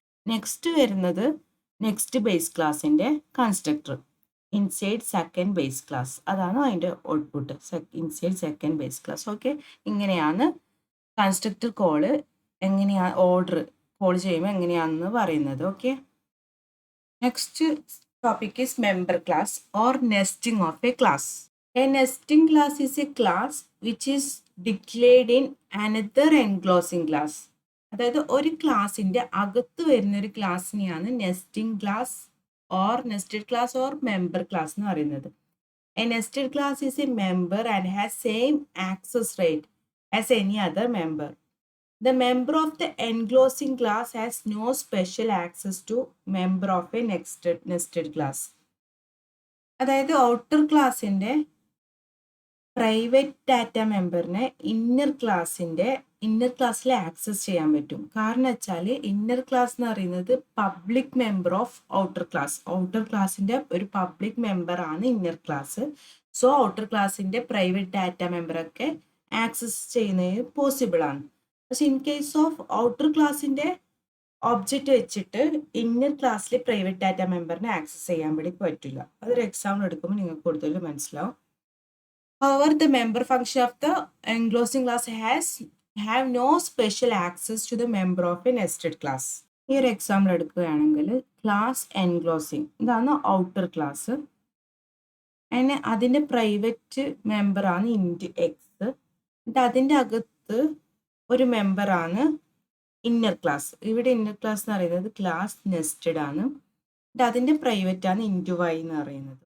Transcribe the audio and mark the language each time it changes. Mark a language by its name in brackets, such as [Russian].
[Malayalam] Next വരുന്നത് next base ക്ലാസ്സിൻ്റെ constructor inside second base class, അതാണ് അതിൻ്റെ output, inside second base class. Okay, ഇങ്ങനെയാണ് കൺസ്ട്രക്ടർ കോള് എങ്ങനെയാണ് ഓർഡർ കോൾ ചെയ്യുമ്പോൾ എങ്ങനെയാണെന്ന് പറയുന്നത്. [English] Okay, next topic is member class or nesting of a class. A nesting class is a class which is declared in another enclosing class. [Malayalam] അതായത് ഒരു ക്ലാസിൻ്റെ അകത്ത് വരുന്ന ഒരു ക്ലാസ്സിനെയാണ് nesting class or nested class or member class എന്ന് പറയുന്നത്. [English] A nested class is a member and has same access right as any other member. The member of the enclosing class has no special access to member of a nested class. [Malayalam] അതായത് outer ക്ലാസ്സിൻ്റെ private data മെമ്പറിനെ inner ക്ലാസ്സിൽ access ചെയ്യാൻ പറ്റും. കാരണം വെച്ചാൽ inner class എന്ന് പറയുന്നത് public member of outer ക്ലാസ്സിൻ്റെ ഒരു പബ്ലിക് മെമ്പറാണ് ഇന്നർ ക്ലാസ്. സോ ഔട്ടർ ക്ലാസ്സിൻ്റെ പ്രൈവറ്റ് ഡാറ്റ മെമ്പറൊക്കെ ആക്സസ് ചെയ്യുന്നത് പോസിബിൾ ആണ്. പക്ഷെ ഇൻ കേസ് ഓഫ് ഔട്ടർ ക്ലാസ്സിൻ്റെ ഒബ്ജക്റ്റ് വെച്ചിട്ട് ഇന്നർ ക്ലാസ്സിൽ പ്രൈവറ്റ് ഡാറ്റ മെമ്പറിനെ ആക്സസ് ചെയ്യാൻ വേണ്ടി പറ്റില്ല. അതൊരു എക്സാമ്പിൾ എടുക്കുമ്പോൾ നിങ്ങൾക്ക് കൂടുതൽ മനസ്സിലാവും. [English] However, the member function of the enclosing class have no special access to the member of a nested class. [Malayalam] ഈ ഒരു എക്സാമ്പിൾ എടുക്കുകയാണെങ്കിൽ ക്ലാസ് എൻക്ലോസിങ്, ഇതാണ് ഔട്ടർ ക്ലാസ്. അതിൻ്റെ പ്രൈവറ്റ് മെമ്പറാണ് ഇൻറ്റ് എക്സ്. എന്നിട്ട് അതിൻ്റെ അകത്ത് ഒരു മെമ്പറാണ് ഇന്നർ ക്ലാസ്. ഇവിടെ ഇന്നർ ക്ലാസ് എന്ന് പറയുന്നത് ക്ലാസ് നെസ്റ്റഡ് ആണ്. അതിൻ്റെ പ്രൈവറ്റ് ആണ് ഇൻറ്റു വൈ എന്ന് പറയുന്നത്.